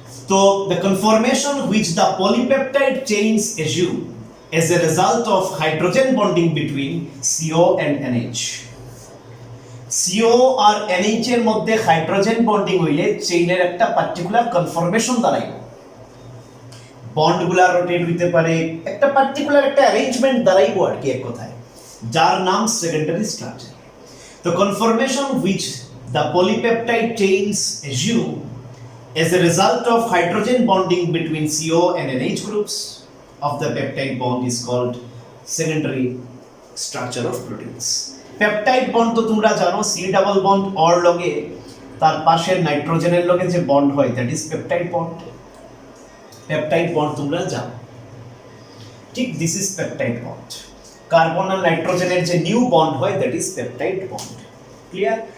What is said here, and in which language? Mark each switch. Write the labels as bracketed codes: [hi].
[bn] তো [en] the conformation which the polypeptide chains assume as a result of hydrogen bonding between CO and NH, [bn] CO আর NH এর মধ্যে hydrogen bonding হইলে চেইনের একটা particular conformation দাঁড়ায়, বন্ডগুলা rotate হইতে পারে, একটা পার্টিকুলার একটা অ্যারেঞ্জমেন্ট দাঁড়াইবো আর কি এক কথায়, যার নাম সেকেন্ডারি স্ট্রাকচার। [en] তো conformation which the polypeptide chains assume as a result of hydrogen bonding between CO and NH groups of the peptide bond is called secondary structure of proteins. [bn] Peptide bond তো তোমরা জানো, C double bond or লগে তার পাশের নাইট্রোজেনের লগে যে bond হয় [en] That is peptide bond. [bn] Peptide bond তোমরা জানো, ঠিক, [en] This is peptide bond. [bn] Carbon আর নাইট্রোজেনের যে নিউ বন্ড হয় [en] That is peptide bond. [bn] Clear?